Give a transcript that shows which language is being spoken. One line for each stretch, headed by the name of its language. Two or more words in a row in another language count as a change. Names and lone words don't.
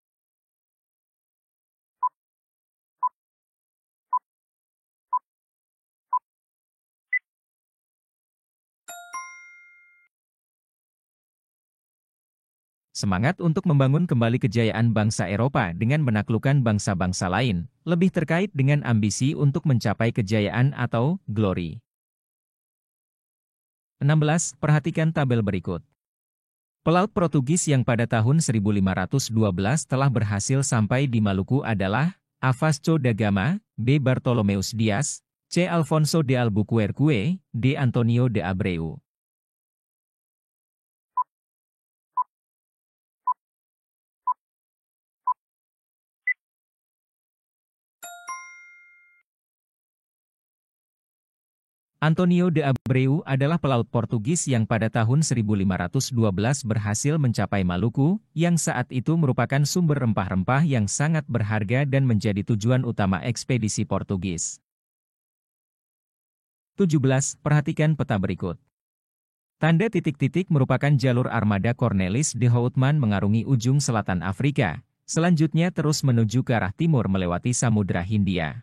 Indonesian: Semangat untuk membangun kembali kejayaan bangsa Eropa dengan menaklukkan bangsa-bangsa lain, lebih terkait dengan ambisi untuk mencapai kejayaan atau glory. 16. Perhatikan tabel berikut. Pelaut Portugis yang pada tahun 1512 telah berhasil sampai di Maluku adalah A. Vasco da Gama, B. Bartolomeus Dias, C. Alfonso de Albuquerque, D. Antonio de Abreu. Antonio de Abreu adalah pelaut Portugis yang pada tahun 1512 berhasil mencapai Maluku, yang saat itu merupakan sumber rempah-rempah yang sangat berharga dan menjadi tujuan utama ekspedisi Portugis. 17. Perhatikan peta berikut. Tanda titik-titik merupakan jalur armada Cornelis de Houtman mengarungi ujung selatan Afrika, selanjutnya terus menuju ke arah timur melewati Samudra Hindia.